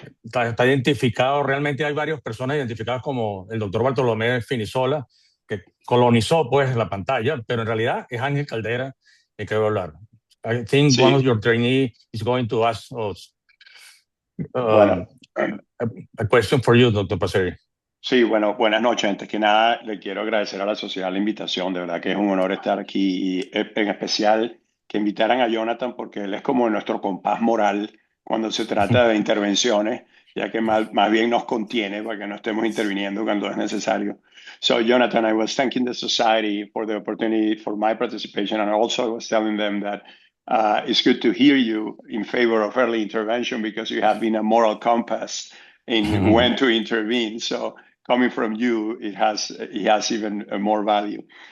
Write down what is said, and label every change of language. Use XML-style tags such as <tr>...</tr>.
<es>está identificado, realmente hay varias personas identificadas como el doctor Bartolomé Finisola, que colonizó pues la pantalla, pero en realidad es Ángel Caldera el que va a hablar.</es> <en>I think</en> <es>Sí.</es> <en>one of your trainees is going to ask us</en> <es>Bueno.</es> <en>a question for you, Dr. Passeri.</en> <es>Sí, bueno, buenas noches. Antes que nada, le quiero agradecer a la sociedad la invitación. De verdad que es un honor estar aquí y en especial que invitaran a Jonathan porque él es como nuestro compás moral cuando se trata de intervenciones, ya que más bien nos contiene para que no estemos interviniendo cuando es necesario.</es> <en>So, Jonathan, I was thanking the society for the opportunity for my participation, and also I was telling them that it's good to hear you in favor of early intervention because you have been a moral compass in when to intervene. So, coming from you, it has even more value.</en>